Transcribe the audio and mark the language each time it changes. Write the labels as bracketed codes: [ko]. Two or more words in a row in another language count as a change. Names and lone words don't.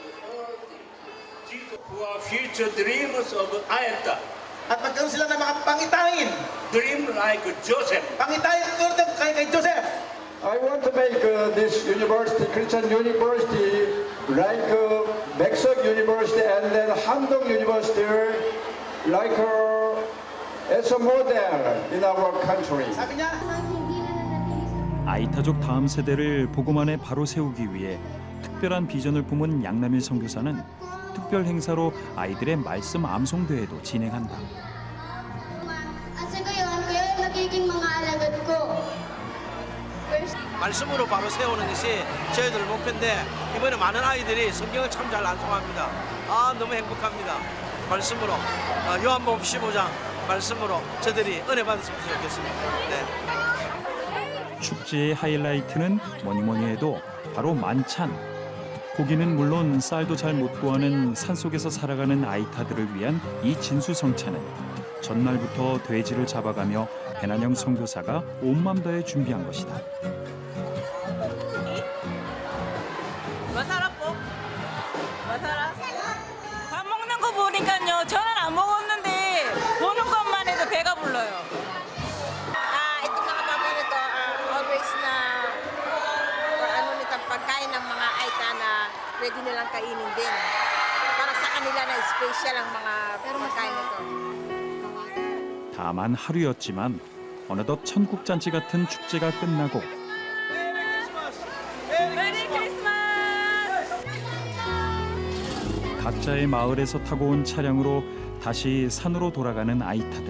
[en] Who are future dreamers of Ayata. [tl] at magkaroon sila ng mga pangitangin. [en] Dream like Joseph. [tl] Pangitangin ko kay Joseph. [en] I want to make this university, Christian University, like Maxog University and then Handong University, like as a model in our country. [tl] Sabi niya, [ko] 아이타족 다음 세대를 보고만에 바로 세우기 위해 특별한 비전을 품은 양남일 선교사는 특별 행사로 아이들의 말씀 암송 대회도 진행한다. [tl] kayo'y magiging mga alagad ko. [ko] 말씀으로 바로 세우는 것이 저희들 목표인데 이번에 많은 아이들이 성경을 참 잘 암송합니다. 아 너무 행복합니다. 말씀으로 요한복음 15장 말씀으로 저들이 은혜 받았으면 좋겠습니다. 네. 축제의 하이라이트는 뭐니 해도 바로 만찬. 고기는 물론 쌀도 잘 못 구하는 산속에서 살아가는 아이타들을 위한 이 진수성찬은 전날부터 돼지를 잡아가며 배난영 선교사가 온 맘 다해 준비한 것이다. [tl] Masarap po. Masarap. [ko] 밥 먹는 거 보니까요. 저는 안 먹었는데 보는 것만 해도 배가 불러요. [tl] Itong mga baboy nito, always na ano nitong pagkain ng mga Aita na pwede nilang kainin din. Para sa kanila na special ang mga pagkain nito. [ko] 다만 하루였지만 어느덧 천국잔치 같은 축제가 끝나고 메리 크리스마스! 각자의 마을에서 타고 온 차량으로 다시 산으로 돌아가는 아이타들.